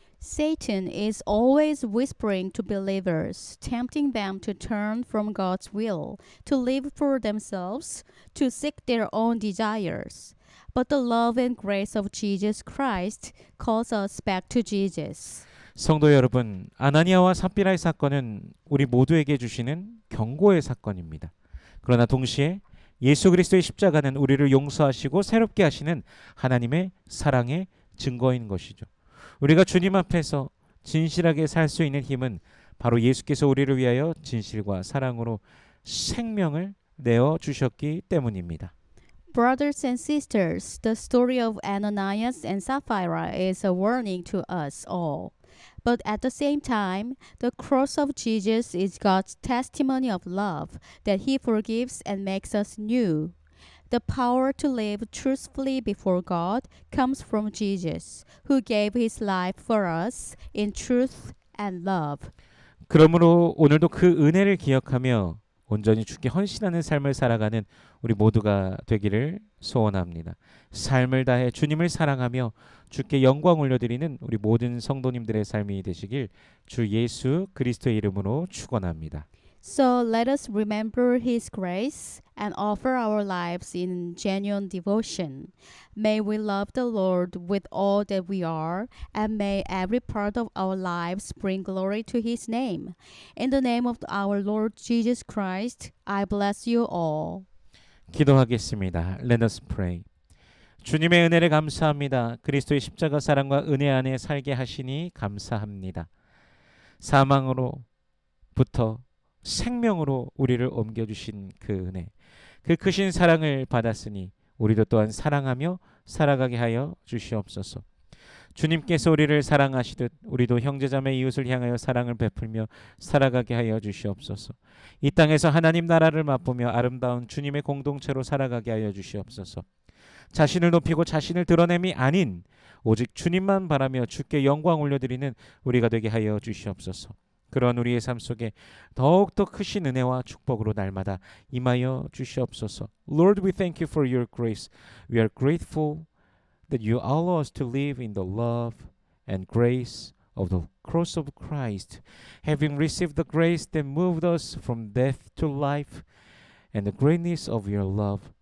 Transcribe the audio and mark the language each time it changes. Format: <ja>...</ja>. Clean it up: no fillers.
<en>Satan is always whispering to believers, tempting them to turn from God's will, to live for themselves, to seek their own desires. But the love and grace of Jesus Christ calls us back to Jesus.</en> <ko>성도 여러분, 아나니아와 삽비라의 사건은 우리 모두에게 주시는 경고의 사건입니다. 그러나 동시에 예수 그리스도의 십자가는 우리를 용서하시고 새롭게 하시는 하나님의 사랑의 증거인 것이죠. 우리가 주님 앞에서 진실하게 살 수 있는 힘은 바로 예수께서 우리를 위하여 진실과 사랑으로 생명을 내어 주셨기 때문입니다.</ko> <en>Brothers and sisters, the story of Ananias and Sapphira is a warning to us all. But at the same time, the cross of Jesus is God's testimony of love, that He forgives and makes us new. The power to live truthfully before God comes from Jesus, who gave His life for us in truth and love.</en> <ko>그러므로 오늘도 그 은혜를 기억하며 온전히 주께 헌신하는 삶을 살아가는 우리 모두가 되기를 소원합니다. 삶을 다해 주님을 사랑하며 주께 영광 올려드리는 우리 모든 성도님들의 삶이 되시길 주 예수 그리스도의 이름으로 축원합니다.</ko> <en>So let us remember His grace and offer our lives in genuine devotion. May we love the Lord with all that we are, and may every part of our lives bring glory to His name. In the name of our Lord Jesus Christ, I bless you all.</en> <ko>기도하겠습니다.</ko> <en>Let us pray.</en> <ko>주님의 은혜를 감사합니다. 그리스도의 십자가 사랑과 은혜 안에 살게 하시니 감사합니다. 사망으로부터 생명으로 우리를 옮겨주신 그 은혜, 그 크신 사랑을 받았으니 우리도 또한 사랑하며 살아가게 하여 주시옵소서. 주님께서 우리를 사랑하시듯 우리도 형제자매 이웃을 향하여 사랑을 베풀며 살아가게 하여 주시옵소서. 이 땅에서 하나님 나라를 맛보며 아름다운 주님의 공동체로 살아가게 하여 주시옵소서. 자신을 높이고 자신을 드러냄이 아닌 오직 주님만 바라며 주께 영광 올려드리는 우리가 되게 하여 주시옵소서. 그런 우리의 삶 속에 더욱더 크신 은혜와 축복으로 날마다 임하여 주시옵소서.</ko> <en>Lord, we thank you for your grace. We are grateful that you allow us to live in the love and grace of the cross of Christ, having received the grace that moved us from death to life and the greatness of your love.</en>